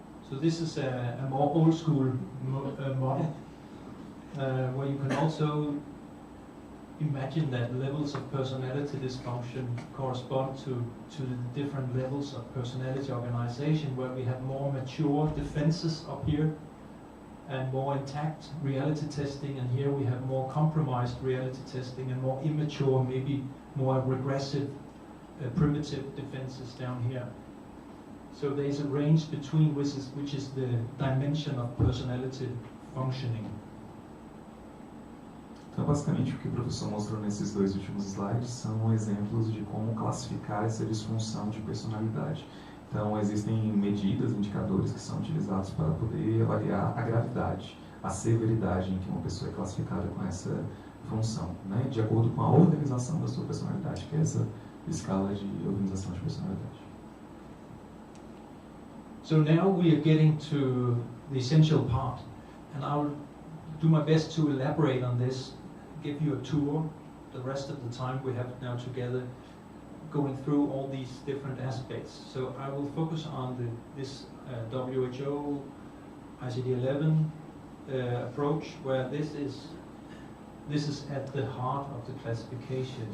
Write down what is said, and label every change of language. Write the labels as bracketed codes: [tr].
[en] So this is a more old school model where you can also imagine that levels of personality dysfunction correspond to the different levels of personality organization, where we have more mature defenses up here and more intact reality testing, and here we have more compromised reality testing and more immature, maybe more regressive, primitive defenses down here. So there is a range between which is the dimension of personality functioning. [pt] Então, basicamente, o que o professor mostrou nesses dois últimos slides são exemplos de como classificar essa disfunção de personalidade. Então, existem medidas, indicadores que são utilizados para poder avaliar a gravidade, a severidade em que uma pessoa é classificada com essa função, né? De acordo com a organização da sua personalidade, que é essa escala de organização de personalidade. [en] So now we are getting to the essential part, and I'll do my best to elaborate on this, give you a tour, the rest of the time we have now together, going through all these different aspects. So I will focus on this WHO ICD-11 approach, where this is at the heart of the classification.